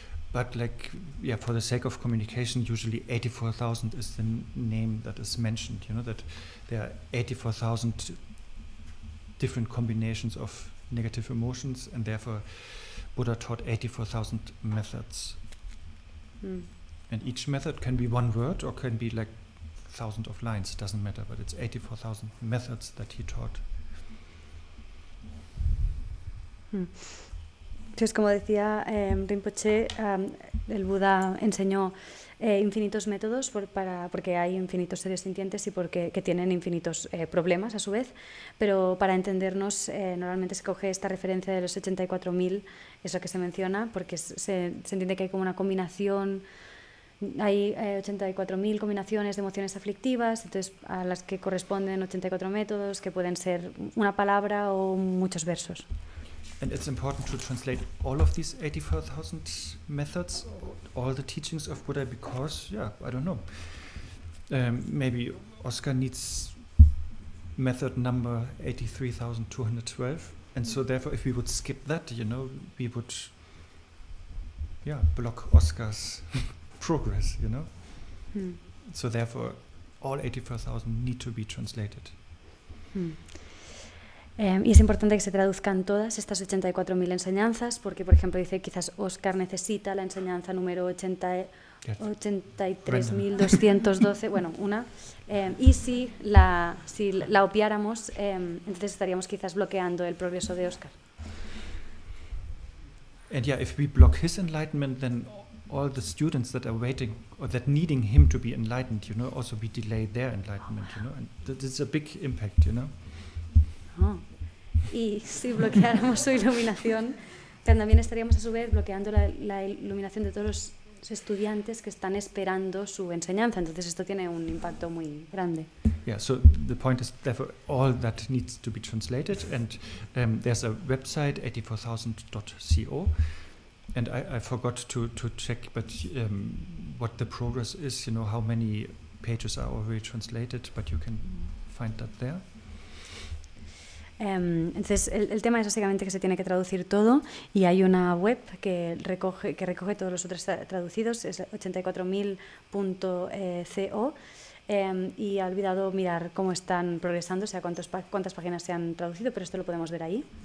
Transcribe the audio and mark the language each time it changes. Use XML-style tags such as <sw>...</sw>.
<en>But for the sake of communication, usually 84,000 is the name that is mentioned, you know, that there are 84,000 different combinations of negative emotions, and therefore Buddha taught 84,000 methods. And each method can be one word or can be like 1,000 of lines, doesn't matter, but it's 84,000 methods that he taught.</en> <es>Entonces, como decía Rinpoche, el Buda enseñó infinitos métodos porque hay infinitos seres sintientes y que tienen infinitos problemas a su vez, pero para entendernos normalmente se coge esta referencia de los 84.000, eso que se menciona, porque se entiende que hay como una combinación, hay 84.000 combinaciones de emociones aflictivas, entonces a las que corresponden 84 métodos, que pueden ser una palabra o muchos versos.</es> <en>And it's important to translate all of these 84,000 methods, all the teachings of Buddha, because, I don't know, maybe Oscar needs method number 83,212, and so therefore if we would skip that, you know, we would, block Oscar's progress, you know. So therefore all 84,000 need to be translated.</en> <es>Y es importante que se traduzcan todas estas 84.000 enseñanzas, porque, por ejemplo, dice quizás Oscar necesita la enseñanza número 83.212, bueno, una, y si la obviáramos, entonces estaríamos quizás bloqueando el progreso de Oscar.</es> <en>And if we block his enlightenment, then all the students that are waiting or that needing him to be enlightened, you know, also we delay their enlightenment, you know, and this is a big impact, you know.</en> <es>Y si bloqueáramos su iluminación, también estaríamos a su vez bloqueando la iluminación de todos los estudiantes que están esperando su enseñanza. Entonces esto tiene un impacto muy grande.</es> <en>So the point is therefore all that needs to be translated, and there's a website 84,000.co, and I forgot to check, but what the progress is, you know, how many pages are already translated, but you can find that there.</en> <es>Entonces el tema es básicamente que se tiene que traducir todo, y hay una web que recoge todos los otros traducidos, es 84.000.co, y he olvidado mirar cómo están progresando, o sea, cuántas páginas se han traducido, pero esto lo podemos ver ahí.</es>